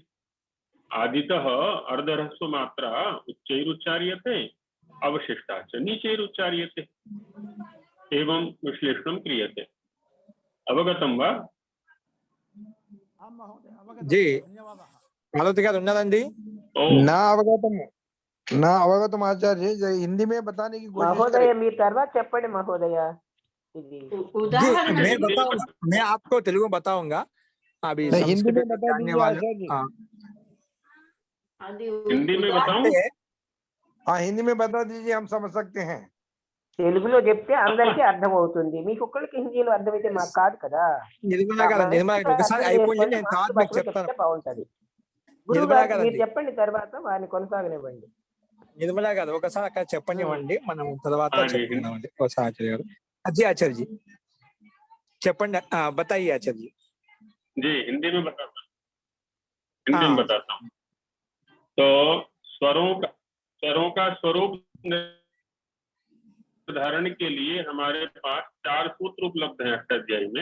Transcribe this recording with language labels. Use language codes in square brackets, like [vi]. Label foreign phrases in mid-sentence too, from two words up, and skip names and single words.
[sa] आदितः अर्धह्रस्वमात्रा उच्चैरुच्चार्यते, अवशिष्टा च नीचैरुच्चार्यते, एवं विश्लेषणं क्रियते। अवगतं वा? [te] जी मालती गाరు ఉన్నారండి? [sa] ना अवगतम [hi] आचार्य जी, हिंदी में बताने की कोशिश [te] महोदय మీరు తర్వాత చెప్పండి మహోదయ ఇది [hi] जी उदाहरण मैं बताऊंगा, मैं आपको तेलुगु में बताऊंगा। अभी नहीं, हिंदी में संस्कृत बता जानने दीजिए वाले आचार्य जी। हाँ, आदि हिंदी में बताऊं? हाँ हिंदी में बता दीजिए, हम समझ सकते हैं। [te] తెలుగులో చెప్తే అందరికీ అర్థమవుతుంది. మీకు ఒక్కళ్ళకి హిందీలో అర్థమైతే మాకు కాదు కదా. నిర్మలా గారు, నిర్మలా గారు ఒకసారి అర్థం అయిపోయింది, చేసుకొని నేను తర్వాత మీకు మాతృభాషలో చెప్తాను. చెప్తే బాగుంటది. గురువు నిర్మలా గారు గారు మీరు చెప్పండి, తర్వాత వారిని కొనసాగనివ్వండి. निर्मला గారు ఒకసారి అక్కడ చెప్పనివ్వండి, మనం తర్వాత చెప్పుకుందామండి. ఒకసారి ఆచార్య గారు. [hi] जी आचार्य जी చెప్పండి, बताइए आचार्य जी। जी हिंदी में बताता हूँ, हिंदी में बताता हूँ। तो स्वरों का स्वरूप निर्धारण के लिए हमारे पास 4 सूत्र उपलब्ध हैं अष्टाध्यायी में।